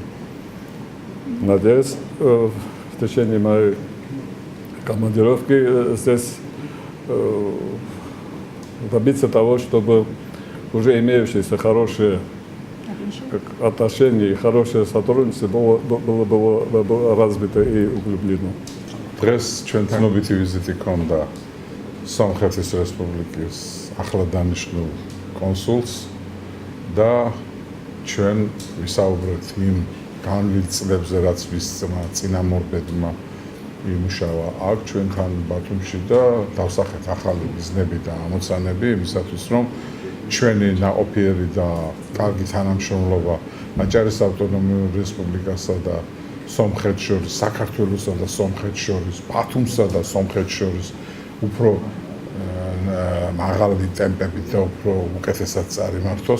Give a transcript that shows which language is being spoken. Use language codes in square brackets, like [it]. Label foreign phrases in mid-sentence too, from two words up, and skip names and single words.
[ru] Надеюсь, в течение моей командировки здесь добиться того, чтобы уже имеющиеся хорошие отношения и хорошее сотрудничество было развито и углублено. [ka] დღეს ჩვენ ცნობითი ვიზიტი ჰქონდა სომხეთის რესპუბლიკის ახლად დანიშნულ კონსულს და ჩვენ ვისაუბრეთ იმ განვლილ წლებზე, რაც მის წინამორბედმა იმუშავა აქ ჩვენთან ბათუმში და დავსახეთ ახალი მიზნები და ამოცანები იმისათვის, რომ ჩვენი ნაყოფიერი და კარგი თანამშრომლობა მაჭარის ავტონომიურ რესპუბლიკასა და სომხეთს შორის, საქართველოსა და სომხეთს შორის, ბათუმსა და სომხეთს შორის უფრო მაღალი ტემპებით და უფრო უკეთესად წარიმართოს.